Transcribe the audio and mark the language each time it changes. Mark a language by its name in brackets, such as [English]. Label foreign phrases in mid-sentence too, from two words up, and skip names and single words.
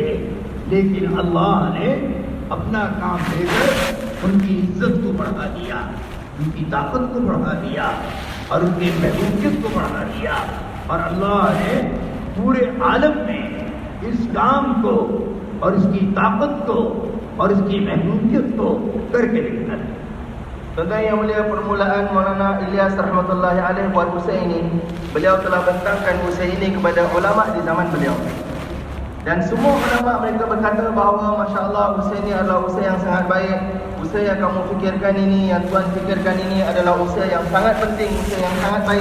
[Urdu] لیکن اللہ نے اپنا کام دے کر ان کی عزت کو بڑھا دیا، ان کی طاقت کو بڑھا دیا اور ان کی محبوبیت کو بڑھا دیا. اور اللہ نے پورے عالم میں اس کام کو اور اس کی طاقت کو اور اس کی محبوبیت کو کر کے دکھایا. [Malay] Tuan-tuan yang mulia, permulaan Maulana Ilyas [Arabic] رحمة الله عليه [Malay] buat usaha ini, beliau telah bentangkan usaha ini kepada ulama di zaman beliau. Dan semua ulama mereka berkata bahawa masya-Allah usaha ini adalah usaha yang sangat baik. Usaha yang kamu fikirkan ini, yang tuan fikirkan ini adalah usaha yang sangat penting, usaha yang sangat baik.